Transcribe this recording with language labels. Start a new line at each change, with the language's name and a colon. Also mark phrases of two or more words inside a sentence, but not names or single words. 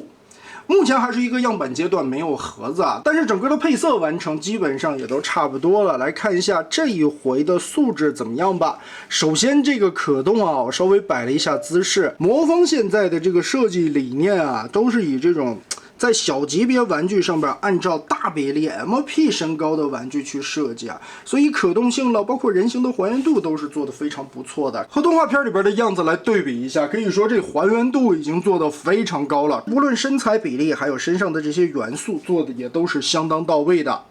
Chinese: 目前還是一個樣板階段，沒有盒子啊，但是整個的配色完成基本上也都差不多了。來看一下這一回的素質怎麼樣吧。首先這個可動啊，我稍微擺了一下姿勢。魔方現在的這個設計理念啊，都是以這種在小級別玩具上邊按照大比例 MP 身高的玩具去設計啊，所以可动性了，包括人形的还原度都是做的非常不錯的。和动畫片裡邊的樣子來对比一下，可以說这還原度已經做得非常高了，無論身材比例還有身上的這些元素做的也都是相當到位的。